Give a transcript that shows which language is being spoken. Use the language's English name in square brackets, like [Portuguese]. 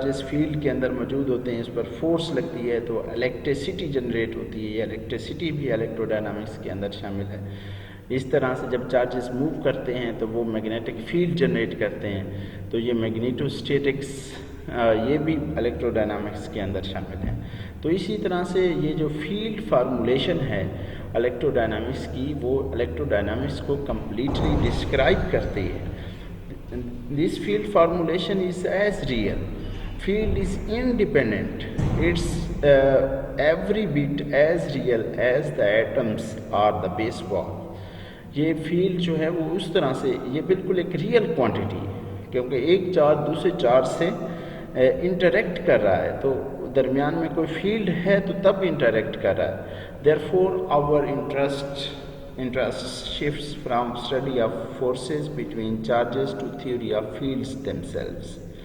[Urdu] Field کے اندر موجود ہوتے ہیں، اس پر فورس لگتی ہے تو الیکٹریسٹی جنریٹ ہوتی ہے، یہ الیکٹریسٹی بھی الیکٹرو ڈائنامکس کے اندر شامل ہے۔ اس طرح سے جب چارجز موو کرتے ہیں تو وہ میگنیٹک فیلڈ جنریٹ کرتے ہیں، تو یہ میگنیٹو اسٹیٹکس یہ بھی الیکٹرو ڈائنامکس کے اندر شامل ہے۔ تو اسی طرح سے یہ جو فیلڈ فارمولیشن ہے الیکٹرو ڈائنامکس کی، وہ الیکٹرو ڈائنامکس کو کمپلیٹلی ڈسکرائب کرتی ہے۔ [English] This field formulation is as real. Field is independent. It's every bit as real as the atoms are the baseball. [Urdu] یہ فیلڈ جو ہے وہ اس طرح سے یہ بالکل ایک ریئل کوانٹٹی ہے، کیونکہ ایک چارج دوسرے چارج سے انٹریکٹ کر رہا ہے، تو درمیان میں کوئی فیلڈ ہے تو تب انٹریکٹ کر رہا ہے۔ [English] Therefore our interest shifts from study of forces between charges to theory of fields themselves.